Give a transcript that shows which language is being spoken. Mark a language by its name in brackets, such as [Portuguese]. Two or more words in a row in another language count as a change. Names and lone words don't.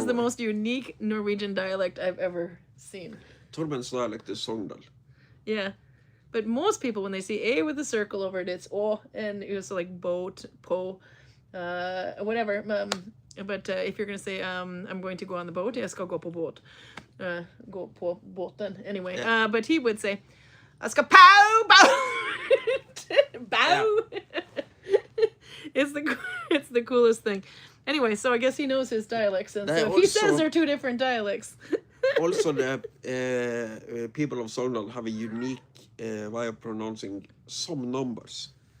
[English] the most unique Norwegian dialect I've ever seen. Torben's dialect is Sogndal. Yeah. But most people, when they see A with a circle over it, it's O, and it's like boat, po, whatever. But if you're going to say, I'm going to go on the boat, [Norwegian] jeg skal gå på båt. Gå på båten. [English] Anyway, but he would say, [Norwegian] jeg skal pow, bow, bow. [English] Yeah. It's the coolest thing. Anyway, so I guess he knows his dialects, and so he says they're two different dialects. Also, the people of Sogndal have a unique way of pronouncing some numbers.